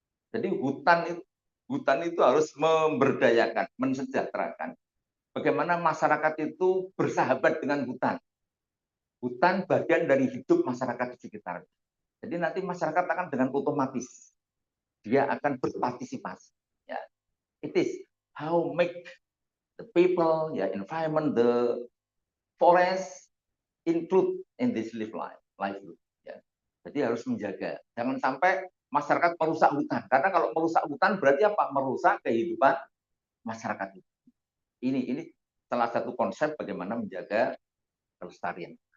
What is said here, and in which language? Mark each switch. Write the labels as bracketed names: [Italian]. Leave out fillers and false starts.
[Indonesian] Jadi hutan itu harus memberdayakan, mensejahterakan. Bagaimana masyarakat itu bersahabat dengan hutan. Hutan bagian dari hidup masyarakat di sekitar. Jadi nanti masyarakat akan dengan otomatis dia akan berpartisipasi. [English] Ya, it is how make the people, ya, environment, the forest include in this livelihood. [Indonesian] Ya. Jadi harus menjaga. Jangan sampai masyarakat merusak hutan. Karena kalau merusak hutan berarti apa? Merusak kehidupan masyarakat itu. Ini salah satu konsep bagaimana menjaga kelestarian.